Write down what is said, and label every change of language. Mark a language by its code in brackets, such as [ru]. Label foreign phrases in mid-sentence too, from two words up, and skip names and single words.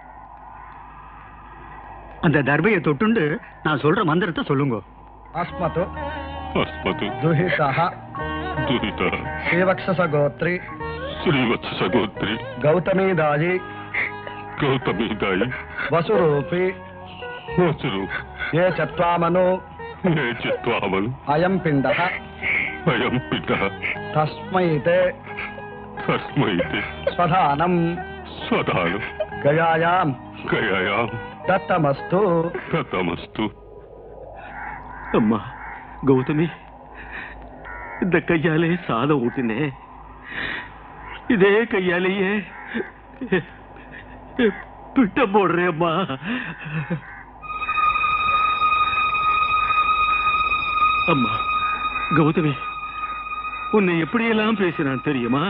[ta] அந்த தர்பையை தொட்டுண்டு நான் சொல்ற மந்திரத்தை சொல்லுங்க. [sa] अस्मद् दुहिता श्रीवत्ससगोत्री गौतमीदायी वसुरूपी ये चत्वामनो अयं पिण्डः तस्मै ते स्वधानं गयायां दत्तमस्तु. [ta] அம்மா கௌதமி, இந்த கையாலே சாதம் ஊட்டினே, இதே கையாலேயே பிட்ட போடுறேம்மா. அம்மா கௌதமி, உன்னை எப்படியெல்லாம் பேசினான் தெரியுமா?